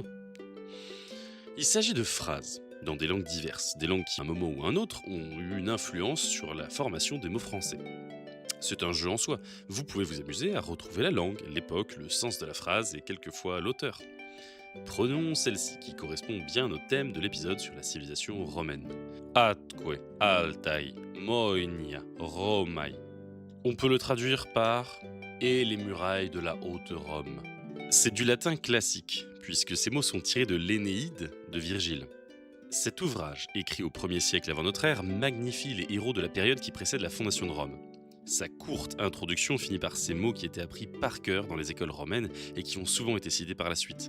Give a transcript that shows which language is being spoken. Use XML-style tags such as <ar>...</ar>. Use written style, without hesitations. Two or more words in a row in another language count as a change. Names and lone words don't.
<fr>Il s'agit de phrases dans des langues diverses, des langues qui à un moment ou un autre ont eu une influence sur la formation des mots français. C'est un jeu en soi, vous pouvez vous amuser à retrouver la langue, l'époque, le sens de la phrase et quelquefois l'auteur. Prenons celle-ci qui correspond bien au thème de l'épisode sur la civilisation romaine.</fr> <la>Atque, altai, moinia, Romai.</la> <fr>On peut le traduire par « et les murailles de la haute Rome ». C'est du latin classique, puisque ces mots sont tirés de l'Énéide de Virgile. Cet ouvrage, écrit au 1er siècle avant notre ère, magnifie les héros de la période qui précède la fondation de Rome. Sa courte introduction finit par ces mots qui étaient appris par cœur dans les écoles romaines et qui ont souvent été cités par la suite.</fr>